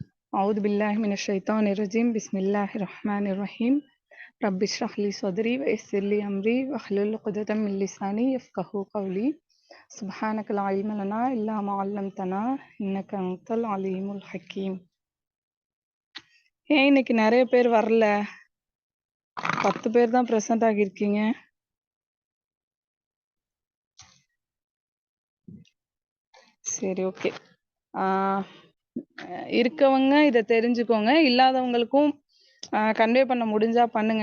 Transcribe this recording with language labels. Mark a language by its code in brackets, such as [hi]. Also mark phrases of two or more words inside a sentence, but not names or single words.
[ar] أعوذ بالله من الشيطان الرجيم بسم الله الرحمن الرحيم رب اشرح لي صدري ويسر لي أمري واحلل عقدة من لساني يفقهوا قولي سبحانك لا علم لنا إلا ما علمتنا إنك أنت العليم الحكيم. [ta] ஏன் இன்னைக்கு நிறைய பேர் வரல? 10 பேர் தான் ப்ரெசென்ட் ஆகியிருக்கீங்க. சரி, ஓகே. இருக்கவங்க இதை தெரிஞ்சுக்கோங்க, இல்லாதவங்களுக்கும் கன்வே பண்ண முடிஞ்சா பண்ணுங்க.